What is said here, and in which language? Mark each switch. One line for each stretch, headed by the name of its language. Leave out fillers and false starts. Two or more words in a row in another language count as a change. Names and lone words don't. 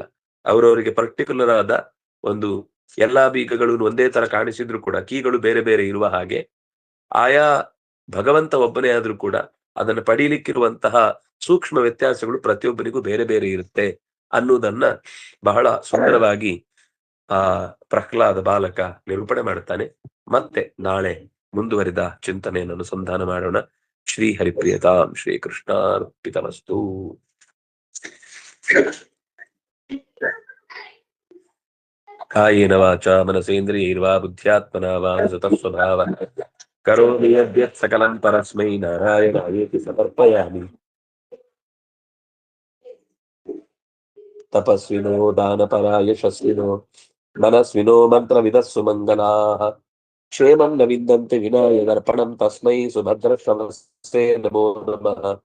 Kannada: ಅವರವರಿಗೆ ಪರ್ಟಿಕ್ಯುಲರ್ ಆದ ಒಂದು ಎಲ್ಲಾ ಬೀಗಗಳು ಒಂದೇ ತರ ಕಾಣಿಸಿದ್ರು ಕೂಡ ಕೀಗಳು ಬೇರೆ ಬೇರೆ ಇರುವ ಹಾಗೆ ಆಯಾ ಭಗವಂತ ಒಬ್ಬನೇ ಆದ್ರೂ ಕೂಡ ಅದನ್ನು ಪಡೀಲಿಕ್ಕಿರುವಂತಹ ಸೂಕ್ಷ್ಮ ವ್ಯತ್ಯಾಸಗಳು ಪ್ರತಿಯೊಬ್ಬರಿಗೂ ಬೇರೆ ಬೇರೆ ಇರುತ್ತೆ ಅನ್ನುವುದನ್ನ ಬಹಳ ಸುಂದರವಾಗಿ ಆ ಪ್ರಹ್ಲಾದ ಬಾಲಕ ನಿರೂಪಣೆ ಮಾಡುತ್ತಾನೆ. ಮತ್ತೆ ನಾಳೆ ಮುಂದುವರಿದ ಚಿಂತನೆಯನ್ನು ಅನುಸಂಧಾನ ಮಾಡೋಣ.
Sanskrit: ಶ್ರೀ ಹರಿಪ್ರಿಯತಾಂ ಶ್ರೀ ಕೃಷ್ಣಾರ್ಪಿತಮಸ್ತು. ಕಾಯೇನ ವಾಚಾ ಮನಸೇಂದ್ರಿಯೈರ್ವಾ ಬುದ್ಧ್ಯಾತ್ಮನಾ ವಾ ಸ್ವಭಾವ ಕರೋಮಿ ಯದ್ಯತ್ ಸಕಲಂ ಪರಸ್ಮೈ ನಾರಾಯಣಾಯೇತಿ ಸಮರ್ಪಯಾಮಿ. ತಪಸ್ವಿನೋ ದಾನಪರಾ ಯಶಸ್ವಿನೋ ಮನಸ್ವಿನೋ ಮಂತ್ರವಿದಸ್ಸು ಮಂಗಲಾಃ ಕ್ಷೇಮಂ ನ ವಿದ್ದಂತೆ ವಿನಾಯ ದರ್ಪಣಂ ತಸ್ಮೈ ಸುಭದ್ರಶ್ರವಸ್ತೆ ನಮೋ ನಮಃ.